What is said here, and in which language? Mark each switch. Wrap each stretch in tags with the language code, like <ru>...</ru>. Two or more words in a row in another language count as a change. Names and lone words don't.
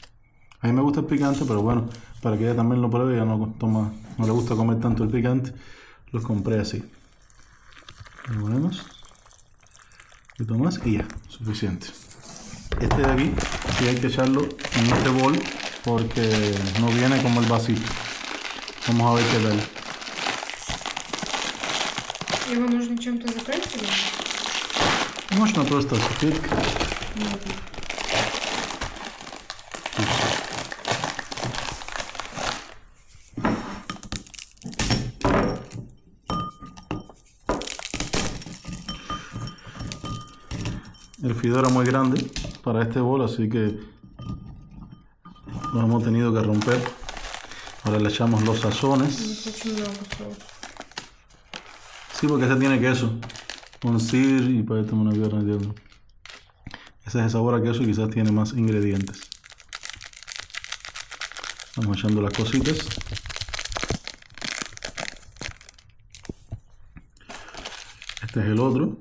<es>A mí me gusta el picante, pero bueno, para que ella también lo pruebe, ella no le gusta comer tanto el picante, los compré así. Lo ponemos un poquito más y ya, suficiente. Este de aquí sí hay que echarlo en este bol porque no viene como el vasito. Vamos a ver qué tal.</es> <ru>Его нужно чем-то закрыть или? Можно просто закрыть.</ru> <es>El fideo era muy grande para este bol, así que lo hemos tenido que romper. Ahora le echamos los sazones.</es> <ru>Очень много соуса.</ru> <es>Sí, porque este tiene queso. Un sir y para esto una pierna de diablo. Ese es el sabor a queso y quizás tiene más ingredientes. Vamos echando las cositas. Este es el otro.</es>